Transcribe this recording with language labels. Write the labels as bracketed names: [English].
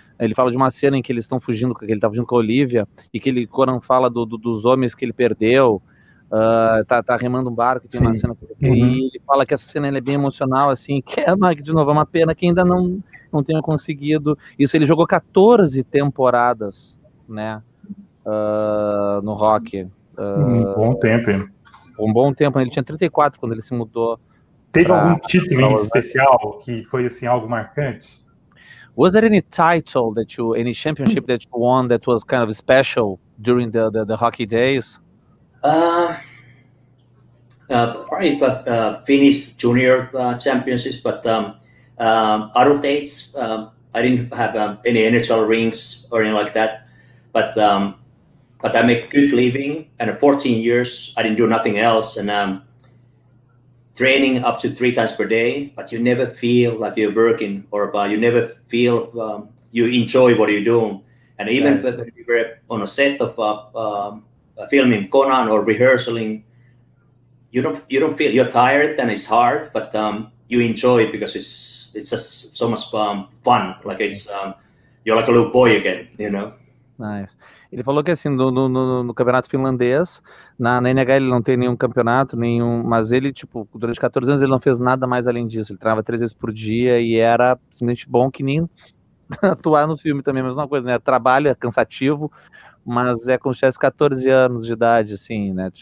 [Portuguese] Ele fala de uma cena em que eles estão fugindo, que ele tá fugindo com a Olivia, e que Conan fala dos homens que ele perdeu, tá remando um barco, e tem uma cena, e ele fala que essa cena é bem emocional, assim, que de novo, é uma pena que ainda não tenha conseguido. Isso, ele jogou 14 temporadas, né, no rock. Um bom tempo, hein? Um bom tempo, ele tinha 34 quando ele se mudou. Teve algum título em especial que foi, assim, algo marcante? [English] Was there any title any championship that you won that was kind of special during the hockey days? Probably Finnish junior championships, but adult dates, I didn't have any NHL rings or anything like that. But I make good living, and at 14 years, I didn't do nothing else, and training up to 3 times per day, but you never feel like you're working, or you never feel you enjoy what you're doing. And even when we were on a set of filming Conan or rehearsing, you don't feel you're tired and it's hard, but you enjoy it because it's just so much fun. Like you're like a little boy again, you know. Nice. [Portuguese] Ele falou que assim, no campeonato finlandês, na NH ele não tem nenhum campeonato, mas ele, tipo, durante 14 anos ele não fez nada mais além disso. Ele treinava 3 vezes por dia e era simplesmente bom que nem atuar no filme também, a mesma coisa, né? Trabalho é cansativo, mas é como se tivesse 14 anos de idade, assim, né?